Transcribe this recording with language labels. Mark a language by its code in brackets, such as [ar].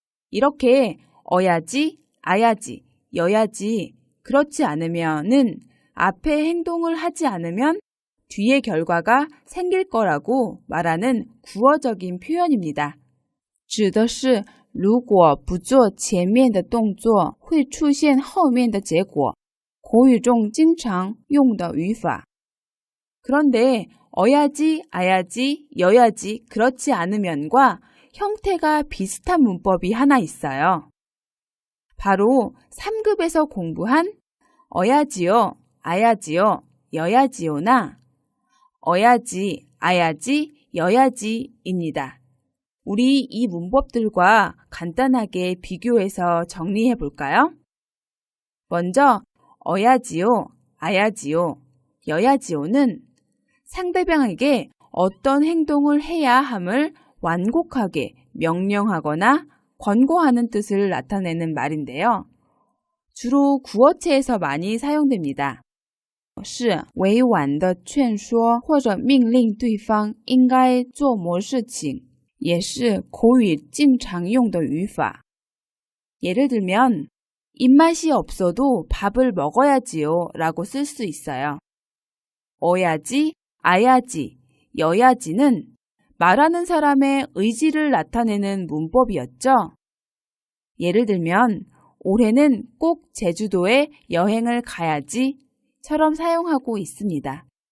[ko] 이렇게 어야지, 아야지, 여야지, 그렇지 않으면은 앞에 행동을 하지 않으면 뒤의 결과가 생길 거라고 말하는 구어적인 표현입니다. [zh] 指的是如果不做前面的动作会出现后面的结果. 口语中经常用的语法. [ko] 그런데 어야지, 아야지, 여야지, 그렇지 않으면과 형태가 비슷한 문법이 하나 있어요. 바로 3급에서 공부한 어야지요, 아야지요, 여야지요나 어야지, 아야지, 여야지입니다. 우리 이 문법들과 간단하게 비교해서 정리해 볼까요? 먼저 어야지요, 아야지요, 여야지요는 상대방에게 어떤 행동을 해야 함을 완곡하게 명령하거나 권고하는 뜻을 나타내는 말인데요. 주로 구어체에서 많이 사용됩니다. [zh] 是委婉的劝说或者命令对方应该做某事情，也是口语经常用的语法. [ko] 예를 들면 입맛이 없어도 밥을 먹어야지요 라고 쓸 수 있어요. 어야지, 아야지, 여야지는 말하는 사람의 의지를 나타내는 문법이었죠. 예를 들면 올해는 꼭 제주도에 여행을 가야지 처럼 사용하고 있습니다.